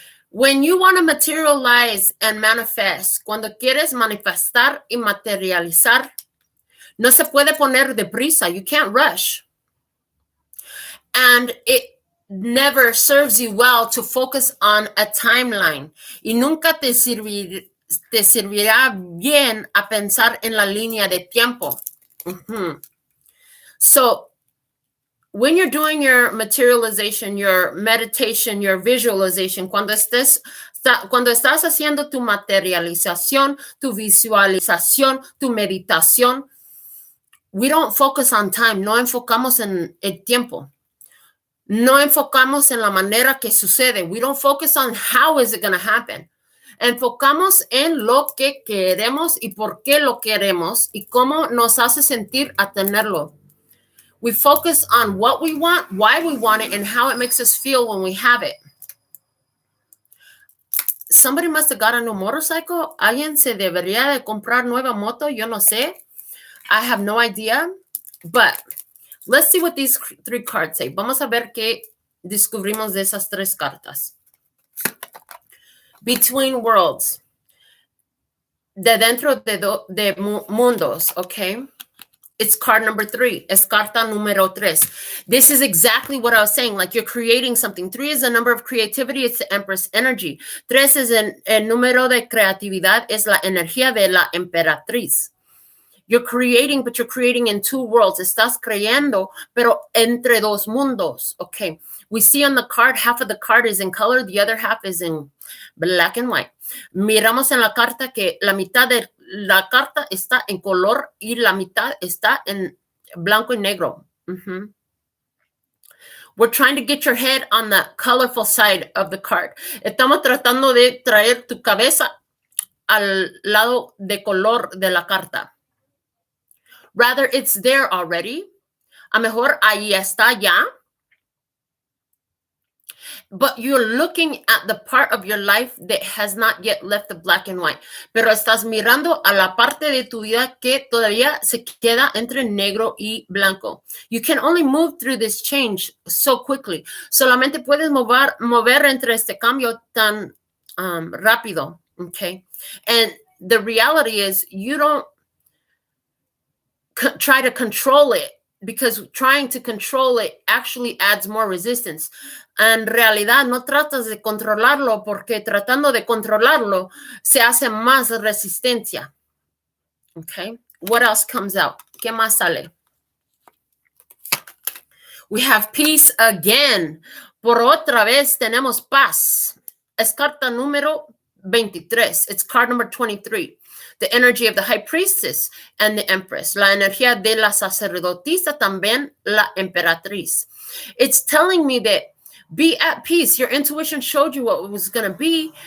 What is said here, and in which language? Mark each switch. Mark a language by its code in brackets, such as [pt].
[en] When you want to materialize and manifest, [es] cuando quieres manifestar y materializar, no se puede poner de prisa. [en] You can't rush. And it never serves you well to focus on a timeline. [es] Y nunca te servirá bien a pensar en la línea de tiempo. [en] So, when you're doing your materialization, your meditation, your visualization, [es] cuando estás haciendo tu materialización, tu visualización, tu meditación, [en] we don't focus on time. [es] No enfocamos en el tiempo. No enfocamos en la manera que sucede. [en] We don't focus on how is it going to happen. [es] Enfocamos en lo que queremos y por qué lo queremos y cómo nos hace sentir a tenerlo. [en] We focus on what we want, why we want it, and how it makes us feel when we have it. Somebody must have got a new motorcycle. [es] Alguien se debería de comprar nueva moto. Yo no sé. [en] I have no idea. But let's see what these three cards say. [es] Vamos a ver qué descubrimos de esas tres cartas. [en] Between worlds. [es] De dentro de mundos, okay? [en] It's card number 3. [es] Es carta número 3. [en] This is exactly what I was saying. Like you're creating something. 3 is the number of creativity. It's the Empress energy. [es] 3 is el número de creatividad. Es la energía de la emperatriz. [en] You're creating, but you're creating in two worlds. [es] Estás creando, pero entre dos mundos. [en] Okay. We see on the card, half of the card is in color. The other half is in black and white. [es] Miramos en la carta que la mitad de la carta está en color y la mitad está en blanco y negro. [en] We're trying to get your head on the colorful side of the card. [es] Estamos tratando de traer tu cabeza al lado de color de la carta. [en] Rather, it's there already. [es] A mejor ahí está ya. [en] But you're looking at the part of your life that has not yet left the black and white. [es] Pero estás mirando a la parte de tu vida que todavía se queda entre negro y blanco. [en] You can only move through this change so quickly. [es] Solamente puedes mover entre este cambio tan rápido. [en] Okay? And the reality is you don't try to control it, because trying to control it actually adds more resistance. [es] En realidad no tratas de controlarlo porque tratando de controlarlo se hace más resistencia. [en] Okay. What else comes out? [es] ¿Qué más sale? [en] We have peace again. [es] Por otra vez tenemos paz. Es carta número 23. [en] It's card number 23. The energy of the high priestess and the empress. [es] La energía de la sacerdotisa, también la emperatriz. [en] It's telling me that be at peace. Your intuition showed you what it was going to be.